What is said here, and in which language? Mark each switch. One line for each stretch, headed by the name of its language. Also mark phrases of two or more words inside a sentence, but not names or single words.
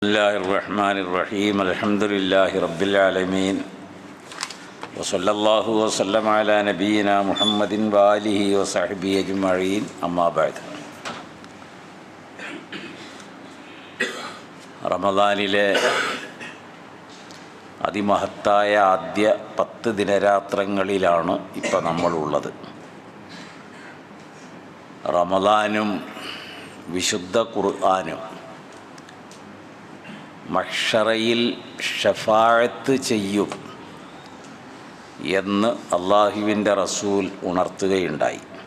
Arabic: الله الرحمن الرحيم الحمد لله رب العالمين وصلى الله وسلم على نبينا محمد وآله وصحبه أجمعين أما بعد
Malayalam: റമദാനിലെ അതിമഹത്തായ ആദ്യ 10 ദിനരാത്രങ്ങളിലാണ് ഇപ്പോൾ നമ്മളുള്ളത്. റമദാനും വിശുദ്ധ ഖുർആനും മഹ്ശറയിൽ ഷഫാഅത്ത് ചെയ്യും എന്ന് അല്ലാഹുവിൻ്റെ റസൂൽ ഉണർത്തുകയുണ്ടായി.